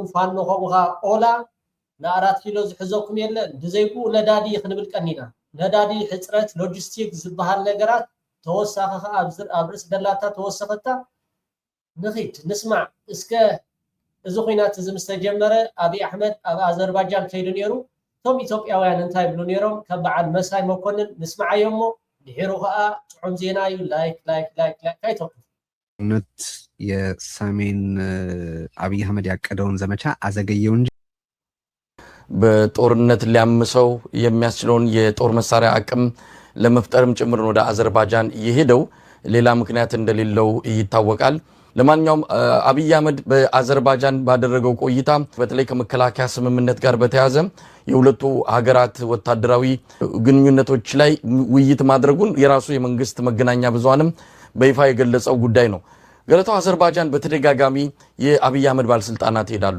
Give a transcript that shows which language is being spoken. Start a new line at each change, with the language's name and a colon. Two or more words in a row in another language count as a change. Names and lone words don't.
Tigrinya: ፋኖ ኸምኡኻ ኦላ ን4 ኪሎ ዝሕዘኩም የለን ብዘይኩ ነዳዲ ክንብል ቀኒና ነዳዲ ሕፅረት ሎጂስቲክ ዝበሃል ነገራት ተወሳኺ ከዓ ኣብ ርእሲ ደላታ ተወሰኸታ ንኺድ ንስማዕ እስከ እዚ ኩናት እዚ ምስ ተጀመረ ኣብይ ኣሕመድ ኣብ ኣዘርባይጃን ከይዱ ነይሩ እቶም ኢትዮጵያውያን እንታይ ይብሉ ነይሮም ከም በዓል መሳይ መኮንን ንስማዓዮ እሞ ድሒሩ ከዓ ጥዑም ዜና እዩ ላይክ ኣይተውኩ
Amharic: ነት የሰሜን አብይ አህመድ ያቀደውን ዘመቻ አዘገየው እንጂ በጦርነት ሊያምሰው የሚያስችለውን የጦር መሳሪያ አቅም ለመፍጠርም ጭምር ወደ አዘርባይጃን የሄደው ሌላ ምክንያት እንደሌለው ይታወቃል። ለማንኛውም አብይ አህመድ በአዘርባይጃን ባደረገው ቆይታ በተለይ ከመከላከያ ስምምነት ጋር በተያያዘ የሁለቱ ሀገራት ወታደራዊ ግንኙነቶች ላይ ውይይት ማድረጉን የራሱ የመንግስት መገናኛ ብዙሃንም በይፋ የገለጸው ጉዳይ ነው። ገለታው አዘርባይጃን በተደጋጋሚ የአብይ አህመድ ባለስልጣናት ይሄዳሉ።